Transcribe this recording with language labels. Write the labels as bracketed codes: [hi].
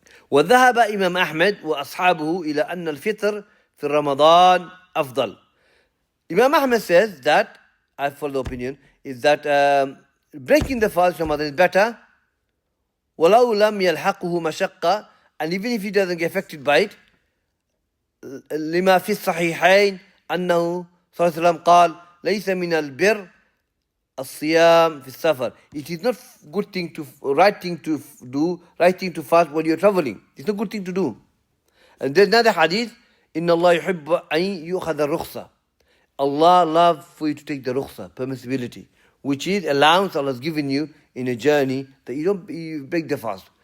[ar] وذهب إمام أحمد وأصحابه إلى أن الفطر في رمضان أفضل. [en] Imam Ahmad says that, I follow the opinion, is that breaking the fast in Ramadan is better. [ar] ولو لم يلحقه مشقة, [en] and even if he doesn't get affected by it, [ar] لما في الصحيحين أنه صلى الله عليه وسلم قال ليس من البر الصيام في السفر. [en] It is not good thing to, right thing to do, right thing to fast when you're traveling. It's not good thing to do. And there's another hadith, [ar] إن الله يحب أن يؤخذ الرخصة. [en] Allah loves for you to take the rukhsa, permissibility, which is allowance Allah has given you in a journey that you break the fast.